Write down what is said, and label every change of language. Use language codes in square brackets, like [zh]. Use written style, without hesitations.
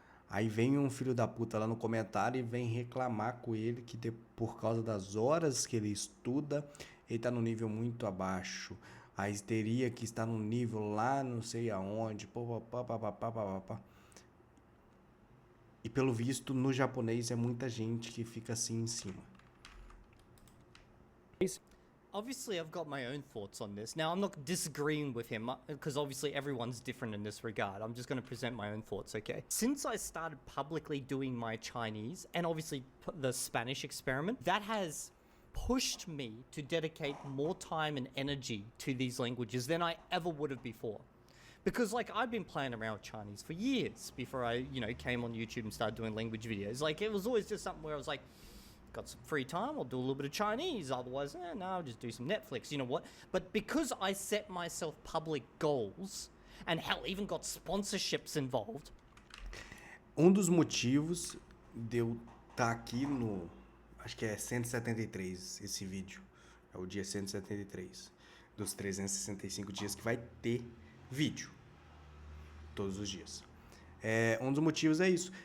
[pt] Aí vem um filho da puta lá no comentário e vem reclamar com ele que por causa das horas que ele estuda, ele tá no nível muito abaixo. Aí teria que estar num nível lá não sei aonde, papapá. E pelo visto, no japonês é muita gente que fica assim em cima. [en] obviously I've got my own thoughts on this. Now, I'm not disagreeing with him because obviously everyone's different in this regard. I'm just going to present my own thoughts, okay? Since I started publicly doing my Chinese and obviously the Spanish experiment, that has pushed me to dedicate more time and energy to these languages than I ever would have before. Because like I've been playing around with Chinese for years before I, came on YouTube and started doing language videos. Like it was always just something where I was like, got some free time, I'll do a little bit of Chinese. Otherwise, no, I'll just do some Netflix. You know what? But because I set myself public goals and hell, even got sponsorships involved. [pt] Dos motivos de eu estar aqui no, acho que é 173 esse vídeo. É o dia 173 dos 365 dias que vai ter vídeo todos os dias. Dos motivos é isso.